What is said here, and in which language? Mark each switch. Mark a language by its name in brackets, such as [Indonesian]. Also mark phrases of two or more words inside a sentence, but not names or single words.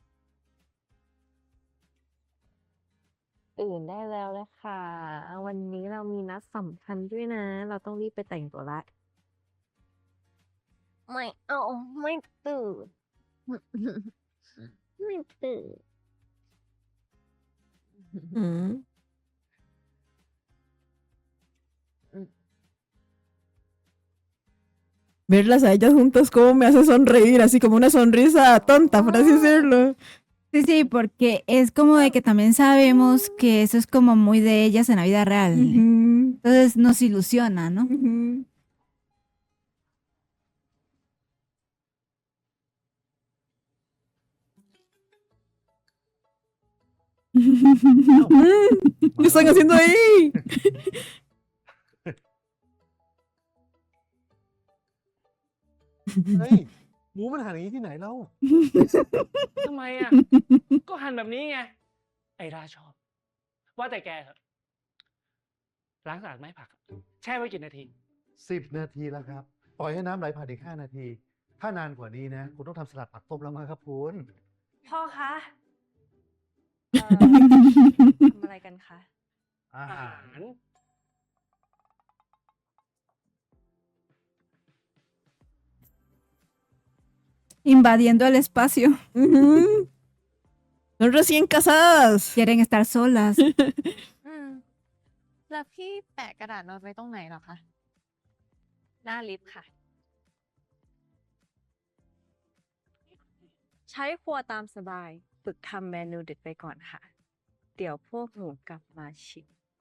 [Thai] ตื่นได้แล้วเลยค่ะ วันนี้เรามีนัดสำคัญด้วยนะ เราต้องรีบไปแต่งตัวละ ไม่เอา ไม่ตื่น ไม่ตื่น Mm. [Spanish] Verlas a ellas juntas como me hace sonreír, así como una sonrisa tonta, por así decirlo. Sí, sí, porque es como de que también sabemos que eso es como muy de ellas en la vida real. Ujú, Entonces nos ilusiona, ¿no? ujú. ¿Qué están haciendo ahí? [Thai] เฮ้ย หมูมันหั่นอย่างนี้ที่ไหนเล่า ทำไมอ่ะ ก็หั่นแบบนี้ไง ไอ้ราชอบ ว่าแต่แกเถอะล้างสะอาดไหมผัก แช่ไว้กี่นาที 10 นาทีแล้วครับ ปล่อยให้น้ำไหลผ่านอีก 5 นาที ถ้านานกว่านี้นะ คุณต้องทำสลัดผักต้มแล้วมั้งครับคุณ พ่อคะ ทำอะไรกันคะ อาหาร [Spanish] Invadiendo el espacio. Ujú. Son recién casadas. Quieren estar solas. [Thai] อืม แล้วพี่แปะกระดาษโน้ตไว้ตรงไหนเหรอคะ หน้าลิฟต์ค่ะ ใช้ครัวตามสบาย ฝึกทำเมนูเด็ดไปก่อนค่ะ เดี๋ยวพวกหนูกลับมาชิม